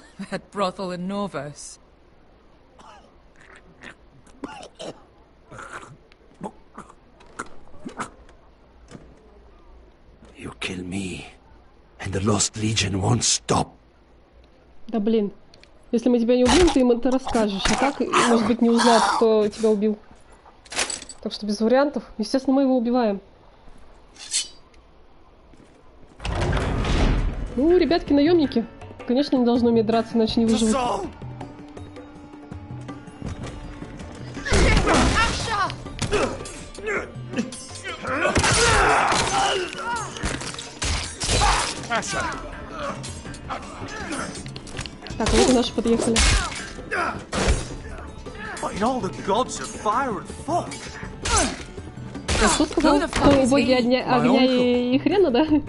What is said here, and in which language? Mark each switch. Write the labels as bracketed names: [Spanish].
[English] That brothel in Norvos. You kill me, and the Lost Legion won't stop. [Russian] Да блин. Если мы тебя не убьем, ты им это расскажешь. А так, может быть, не узнают, кто тебя убил. Так что без вариантов. Естественно, мы его убиваем. Ну, ребятки-наемники. Конечно, не должны уметь драться, иначе не выживут. Так, вот и наши подъехали. [English] What in all the gods of fire and fuck? [Russian] А кто сказал, что боги огня и хрена, да?